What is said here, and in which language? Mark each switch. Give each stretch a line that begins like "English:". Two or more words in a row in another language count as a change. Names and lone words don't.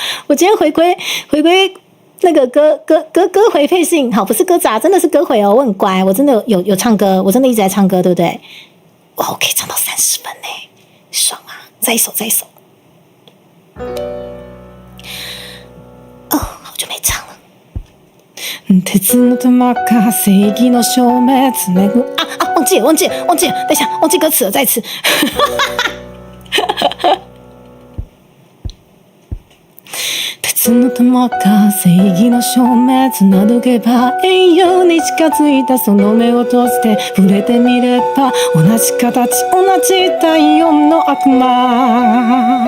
Chinese: 我今天回归那个歌回配信，好，不是歌杂，真的是歌回哦，我很乖，我真的有唱歌，我真的一直在唱歌，对不对？哇，我可以唱到30分耶，爽啊！再一首。哦，好久没唱了。
Japanese: 鉄の玉か正義の証明つめぐ
Chinese: 忘记了，等一下，忘记歌词了，再一次。
Japanese: 鉄の玉か正義の証明繋どけば永遠に近づいたその目を閉じて触れてみれば同じ形同じ太陽の悪魔。